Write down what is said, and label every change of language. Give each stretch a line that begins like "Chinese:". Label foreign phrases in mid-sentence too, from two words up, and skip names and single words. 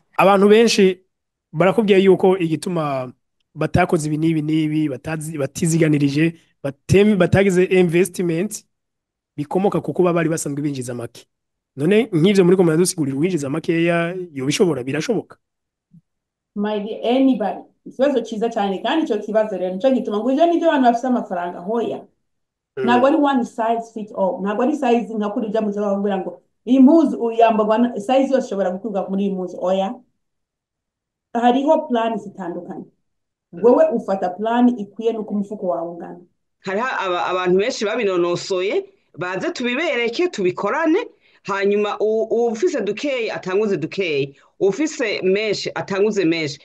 Rundi: Abantu benshi barakubwiye yuko igituma batakoze ibi n'ibi batiziganirije batagize investment bikomoka kuko bari basanzwe binjiza make. None nk'ivyo muri ko muradusigurira uwinjiza makeya yobishobora birashoboka.
English: My dear, anybody.
Kinyarwanda: Ikibazo cyiza cyane kandi icyo kibazo rero nicyo gituma ngo ivyo nivyo abantu bafite amafaranga hoya.
Rundi: Ntabwo ari
English: one size fit all.
Rundi: Ntabwo ari size nka kuri bya muzo bakubwira ngo iyi mpuzu uyambagwa size yose ishobora gukurwa muri iyi mpuzu oya. Hariho plan zitandukanye. Wewe ufata plan ikwiye nuko umufuko wawe ungana. Hariho abantu benshi babinonosoye baze tubibereke tubikorane hanyuma ufise dukeyi atanguze dukeyi, ufise menshi atanguze menshi.